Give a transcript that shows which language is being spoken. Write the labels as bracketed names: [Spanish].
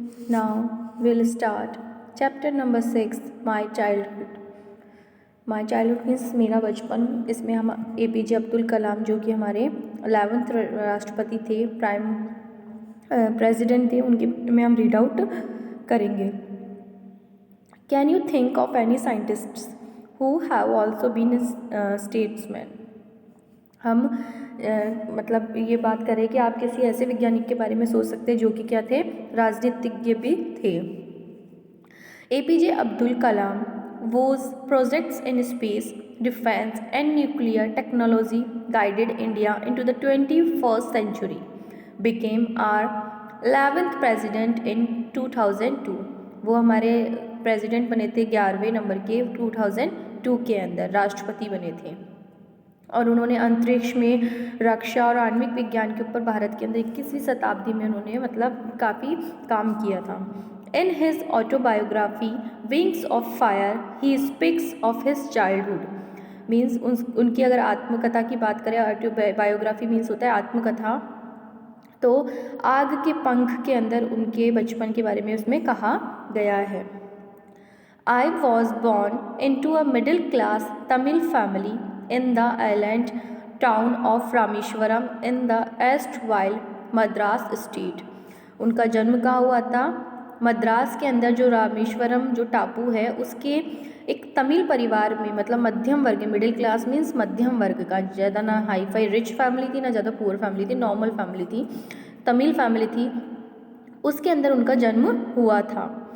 [English] Now we'll start chapter number 6, My Childhood. My childhood means [Hindi] मेरा बचपन। इसमें हम APJ अब्दुल कलाम जो कि हमारे 11th राष्ट्रपति थे, प्राइम प्रेसिडेंट थे, उनके में हम रीड आउट करेंगे। [English] Can you think of any scientists who have also been statesman. [Hindi] हम मतलब ये बात करें कि आप किसी ऐसे वैज्ञानिक के बारे में सोच सकते हैं जो कि क्या थे, राजनीतिज्ञ भी थे। [English] APJ Abdul Kalam whose projects in space, defense and nuclear technology guided India into the 21st century became our 11th president in 2002। [Hindi] वो हमारे प्रेसिडेंट बने थे 11वें नंबर के 2002 के अंदर राष्ट्रपति बने थे। और उन्होंने अंतरिक्ष में रक्षा और आणविक विज्ञान के ऊपर भारत के अंदर 21वीं शताब्दी में उन्होंने मतलब काफ़ी काम किया था। [English] In his autobiography Wings of Fire he speaks of his childhood. [Hindi] Means उनकी अगर आत्मकथा की बात करें, ऑटोबायोग्राफी मीन्स होता है आत्मकथा, तो आग के पंख के अंदर उनके बचपन के बारे में उसमें कहा गया है। [English] I was born into a middle class Tamil family in the island town of Rameshwaram in the erstwhile Madras state। [Hindi] उनका जन्म कहाँ हुआ था? मद्रास के अंदर जो रामेश्वरम जो टापू है उसके एक तमिल परिवार में, मतलब मध्यम वर्ग, मिडिल क्लास मीन्स मध्यम वर्ग का, ज़्यादा ना हाई फाई रिच फैमिली थी ना ज़्यादा पुअर फैमिली थी, नॉर्मल फैमिली थी, तमिल फैमिली थी, उसके अंदर उनका जन्म हुआ था।